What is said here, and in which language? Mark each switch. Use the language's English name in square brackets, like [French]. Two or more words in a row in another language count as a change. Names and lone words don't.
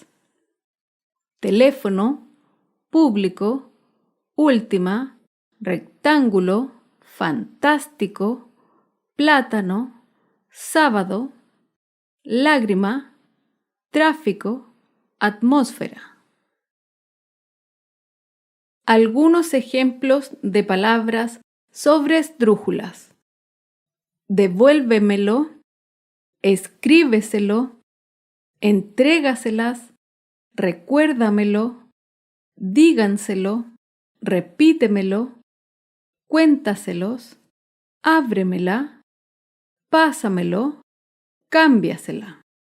[Spanish] Teléfono, público, última, rectángulo, fantástico, plátano, sábado, lágrima, tráfico, atmósfera. Algunos ejemplos de palabras sobreesdrújulas. Devuélvemelo, escríbeselo, entrégaselas, recuérdamelo, díganselo, repítemelo, cuéntaselos, ábremela, pásamelo, cámbiasela.